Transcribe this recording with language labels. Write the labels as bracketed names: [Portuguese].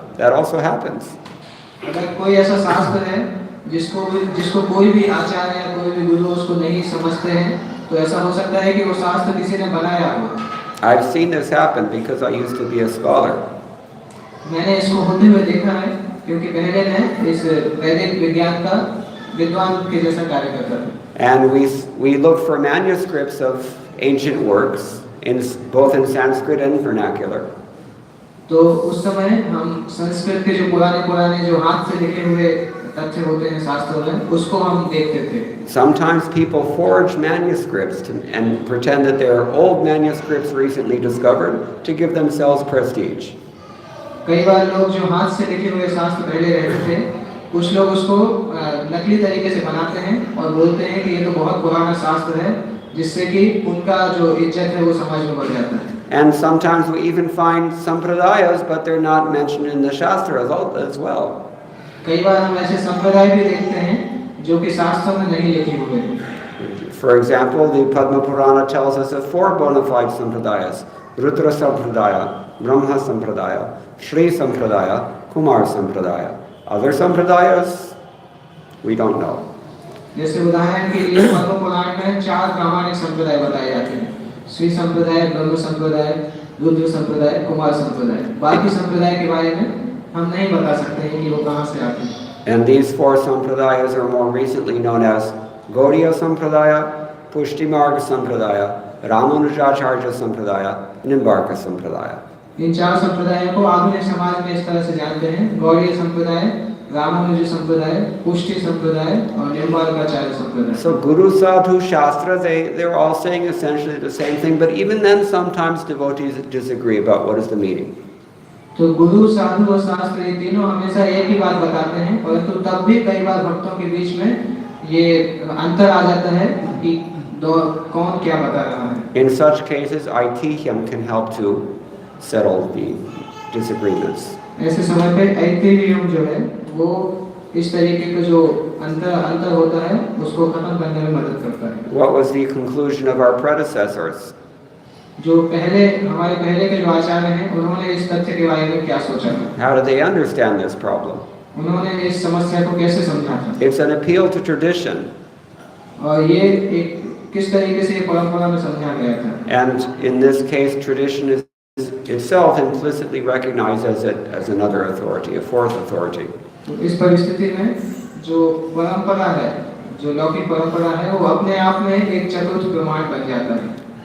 [English] That also happens. [Hindi] अगर कोई ऐसा शास्त्र है जिसको कोई भी आचार्य या कोई भी गुरु उसको नहीं समझते हैं, तो ऐसा हो सकता है कि वो शास्त्र किसी ने बनाया हो। [English] I've seen this happen because I used to be a scholar. [Hindi] मैंने इसको होते हुए देखा है, क्योंकि पहले मैं इस वैदिक विज्ञान का विद्वान के जैसा कार्य करता था। [English] And we look for manuscripts of ancient works both in Sanskrit and vernacular. [Hindi] तो उस समय हम संस्कृत के जो पुराने जो हाथ से लिखे हुए तथ्य होते हैं शास्त्रों में, उसको हम देखते थे। [English] Sometimes people forge manuscripts and pretend that they're old manuscripts recently discovered to give themselves prestige. [Hindi] कई बार लोग जो हाथ से लिखे हुए शास्त्र पहले रहते थे, कुछ लोग उसको नकली तरीके से बनाते हैं और बोलते हैं कि ये तो बहुत पुराना शास्त्र है, जिससे कि उनका जो इज्जत है वो समाज में बढ़ जाता है। [English] And sometimes we even find sampradayas, but they're not mentioned in the shastra as well. [Hindi] कई बार हम ऐसे संप्रदाय भी देखते हैं जो कि शास्त्रों में नहीं लिखे हुए हैं। [English] For example, the Padma Purana tells us of 4 bona fide sampradayas: Rudra Sampradaya, Brahma Sampradaya, Shri Sampradaya, Kumar Sampradaya. Other sampradayas, we don't know. [Hindi] जैसे उदाहरण के लिए पद्म पुराण में 4 प्रामाणिक संप्रदाय बताए जाते हैं: श्री संप्रदाय, ब्रह्म संप्रदाय, रुद्र संप्रदाय, कुमार संप्रदाय। बाकी संप्रदाय के बारे में हम नहीं बता सकते हैं कि वो कहाँ से आते हैं। [English] And these 4 sampradayas are more recently known as Gaudiya Sampradaya, Pushtimarga Sampradaya, Ramanujacharya Sampradaya, Nimbarka Sampradaya. [Hindi] इन 4 संप्रदायों को आधुनिक समाज में इस तरह से जानते हैं: गौड़ीय संप्रदाय, रामानुज संप्रदाय, पुष्टि संप्रदाय और निम्बार्काचार्य संप्रदाय। [English] So Guru, Sadhu, Shastra, they're all saying essentially the same thing, but even then sometimes devotees disagree about what is the meaning. [Hindi] तो गुरु, साधु और शास्त्र ये तीनों हमेशा एक ही बात बताते हैं, परंतु तब भी कई बार भक्तों के बीच में ये अंतर आ जाता है कि कौन क्या बता रहा है। [English] In such cases, Aitihyam can help to settle the disagreements. [Hindi] ऐसे समय पे ऐतिह्यम जो है वो इस तरीके का जो अंतर होता है उसको खत्म करने में मदद करता है। [English] What was the conclusion of our predecessors? [Hindi] जो हमारे पहले के जो आचार्य हैं उन्होंने इस तथ्य के बारे में क्या सोचा था? [English] How did they understand this problem? [Hindi] उन्होंने इस समस्या को कैसे समझा था? [English] It's an appeal to tradition. [Hindi] और ये एक किस तरीके से परंपरा में समझा गया था? [English] And in this case, tradition is itself implicitly recognized as another authority, a 4th authority. [Hindi] तो इस परिस्थिति में जो परंपरा है, जो लौकिक परंपरा है, वो अपने आप में एक चतुर्थ प्रमाण बन जाता है।